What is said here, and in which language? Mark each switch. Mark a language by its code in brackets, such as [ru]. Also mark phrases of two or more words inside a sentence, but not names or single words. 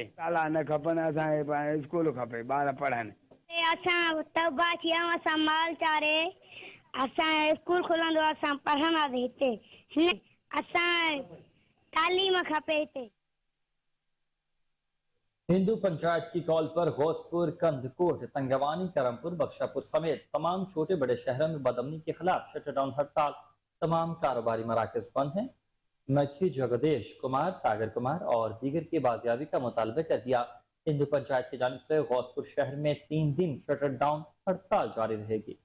[sd] ताला न खपनि, असांखे स्कूल खपे, ॿार पढ़नि। असां तौबा थी विया, असां माल चारे, असां स्कूल खुलंदो, असां पढ़ंदासीं हिते। असां तालीम खपे हिते। [ur] ہندو پنچایت کی کال پر غوثپور، کندکوٹ، تنگوانی، کرمپور، بخشاپور سمیت تمام چھوٹے بڑے شہروں میں بدامنی کے خلاف شٹرڈاؤن ہڑتال. تمام کاروباری مراکز بند ہیں۔ مکھی، جگدیش کمار، ساگر کمار اور دیگر کی بازیابی کا مطالبہ کر دیا. ہندو پنچایت کی جانب سے غوثپور شہر میں 3 دن شٹرڈاؤن ہڑتال جاری رہے گی.